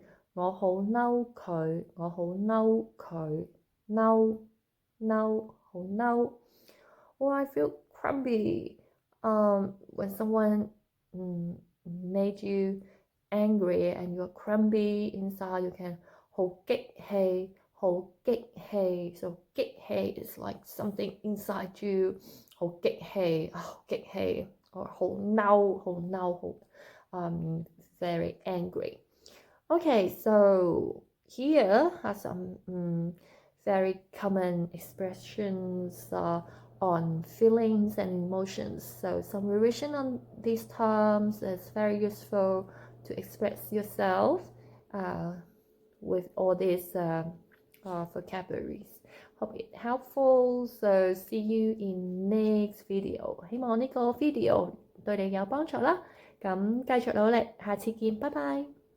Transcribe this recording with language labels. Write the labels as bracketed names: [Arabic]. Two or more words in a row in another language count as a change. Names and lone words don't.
[Cantonese] 我好嬲佢 [English] Or I feel grumpy when someone made you angry and you're grumpy inside, you can [Cantonese] 好激氣 [English] So 激氣 is like something inside you [Cantonese] 好激氣 [English] or [Cantonese] 好嬲 [English] very angry. Okay, so here are some very common expressions on feelings and emotions. So some revision on these terms is very useful to express yourself with all these vocabularies. Hope it helpful. So see you in next video. [Cantonese] 希望呢個 video 對你有幫助啦。咁繼續努力，下次見，拜拜。